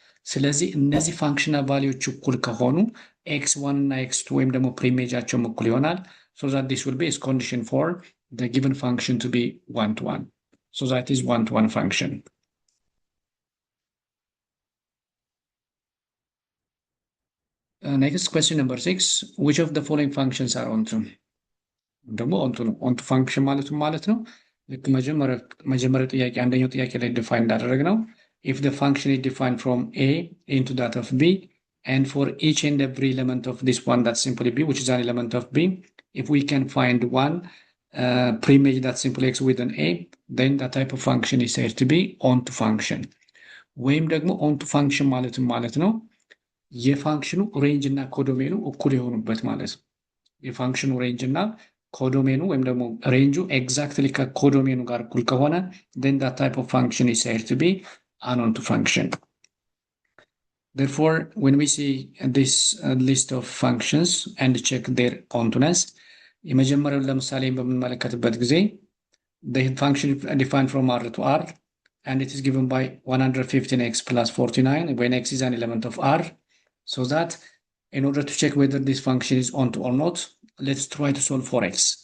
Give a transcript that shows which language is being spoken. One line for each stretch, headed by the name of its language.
Amharic: ስለዚህ እነዚህ ፋንክሽናል ቫልዩዎች እኩል ከሆኑ x1 እና x2 ወይም ደግሞ ፕሪሜጃቸው እኩል ይሆናል.
English: So that this will be a condition for the given function to be one-to-one. So that is one-to-one function. Next question number 6. Which of the following functions are onto?
Amharic: ደግሞ onto function ማለት ነው ልክ መጀመሪያው ጥያቄ አንደኛው ጥያቄ ላይ ዲፋይን እንዳደረግነው
English: if the function is defined from A into that of B, and for each and every element of this one, that's simply B, which is an element of B, if we can find one preimage that's simply x with an A, then that type of function is said to be onto function.
Amharic: ወይም ደግሞ onto function ማለት ነው የፋንክሽኑ ሬንጅ እና ኮዶሜኑ እኩል የሆኑበት ማለት ነው። የፋንክሽኑ ሬንጅ እና ኮዶሜኑ ወይም ደግሞ ሬንጁ ኤግዛክትሊ ከኮዶሜኑ ጋር እኩል ከሆነ
English: then that type of function is said to be an onto function. Therefore, when we see this list of functions and check their ontoness,
Amharic: የመጀመሪያው ለምሳሌ በምንመለከትበት ጊዜ
English: the function defined from R to R and it is given by 115x plus 49 when x is an element of R, so that in order to check whether this function is onto or not, let's try to solve for x.